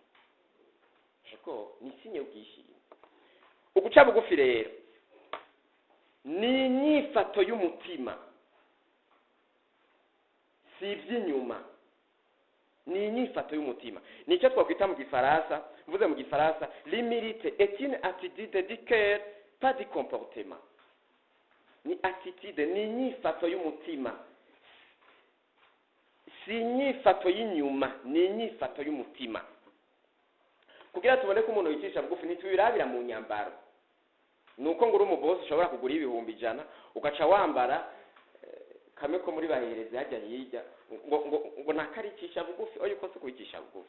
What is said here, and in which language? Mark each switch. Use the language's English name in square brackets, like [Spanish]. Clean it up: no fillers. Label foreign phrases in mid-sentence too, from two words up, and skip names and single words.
[Rundi] Ego ni sinye y'ubwishime. Uguca bugufi rero ni inyifato y'umutima, si iby'inyuma, ni inyifato y'umutima. Nicyo twakwita mu gifaransa, mvuze mu gifaransa, [French] l'humilité est une attitude du cœur, pas du comportement. [Rundi] ni attitude, ni inyifato y'umutima, si inyifato y'inyuma, ni inyifato y'umutima. Kugira tubone ko umuntu yicisha bugufi ntitubirabira mu nyambaro. Nuko nguri umubosi ushobora kugura ibihumbi 100 ugaca wambara kamwe ko muri bahereze hajya hirya ngo nakaricisha bugufi oyo ko kwicisha bugufi.